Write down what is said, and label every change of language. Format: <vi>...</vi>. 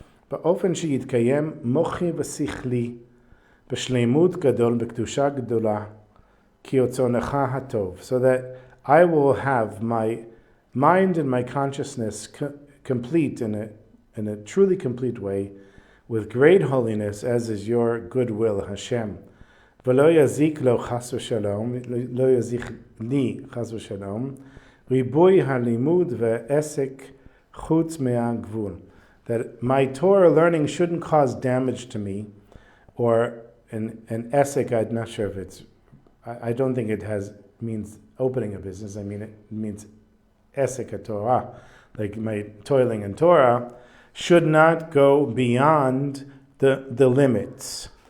<he>באופן שיתקיים מוחי ושכלי בשלמות גדול בקדושה גדולה כי רצונך הטוב,</he> <en>so that I will have my mind and my consciousness complete in a truly complete way with great holiness, as is your goodwill, Hashem.</en> <he>ולא יזיק לו חס ושלום, לא יזיק לי חס ושלום, ריבוי הלימוד ועסק חוץ מהגבול.</he> <en>That my Torah learning shouldn't cause damage to me, or an esek, I'm not sure if it's, I don't think it means opening a business. I mean, it means esek a Torah, like my toiling in Torah, should not go beyond the limits.</en>